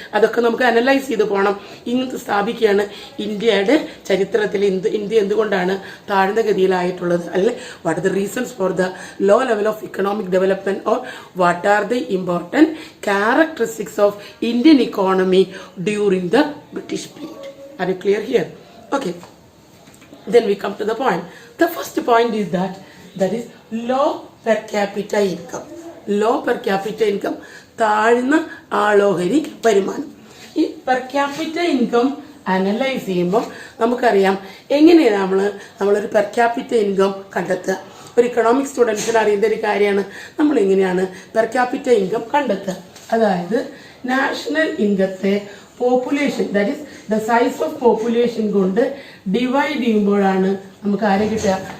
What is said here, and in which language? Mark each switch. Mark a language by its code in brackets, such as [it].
[ml] അതൊക്കെ നമുക്ക് അനലൈസ് ചെയ്ത് പോകണം. ഇങ്ങനത്തെ സ്ഥാപിക്കുകയാണ് ഇന്ത്യയുടെ ചരിത്രത്തിൽ ഇന്ത്യ എന്തുകൊണ്ടാണ് താഴ്ന്ന ഗതിയിലായിട്ടുള്ളത്, അല്ലെങ്കിൽ [en] What are the reasons for the low level of economic development, or what are the important characteristics of Indian economy during the British period. Are you clear here? Okay, then we come to the point. The first point is that is low per capita income. Low per capita income, [ml] താഴ്ന്ന ആളോഹരി വരുമാനം. ഈ per capita income analyse ചെയ്യുമ്പോൾ നമുക്കറിയാം എങ്ങനെയാണ് നമ്മളൊരു per capita income കണ്ടെത്തുക. ഒരു economics സ്റ്റുഡൻസിന് അറിയുന്ന ഒരു കാര്യമാണ് നമ്മൾ എങ്ങനെയാണ് പെർ ക്യാപിറ്റ ഇൻകം കണ്ടെത്തുക. അതായത് national ഇൻകത്തെ population, [en] that is the size of population [ml] കൊണ്ട് ഡിവൈഡ് ചെയ്യുമ്പോഴാണ് നമുക്ക് ആരെ കിട്ടുക?